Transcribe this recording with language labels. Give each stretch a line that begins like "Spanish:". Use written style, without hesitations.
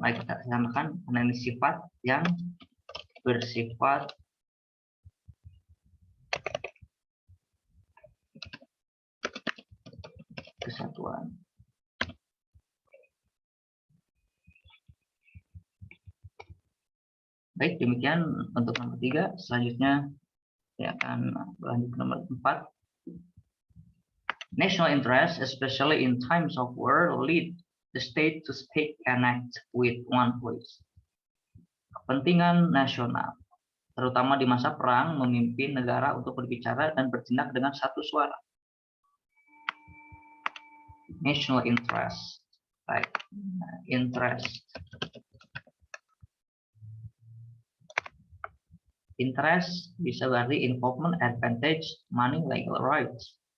Indonesian: Baik, kita samakan karena ini sifat yang bersifat kesatuan. Baik, demikian untuk nomor 3. Selanjutnya saya akan berlanjut ke nomor 4.
English: National interest, especially in times of war, lead the state to speak and act with one voice.
Indonesian: Kepentingan nasional, terutama di masa perang, memimpin negara untuk berbicara dan bertindak dengan satu suara.
English: National interest, right? Interest.
Indonesian: Interest bisa berarti
English: involvement, advantage, money, legal rights.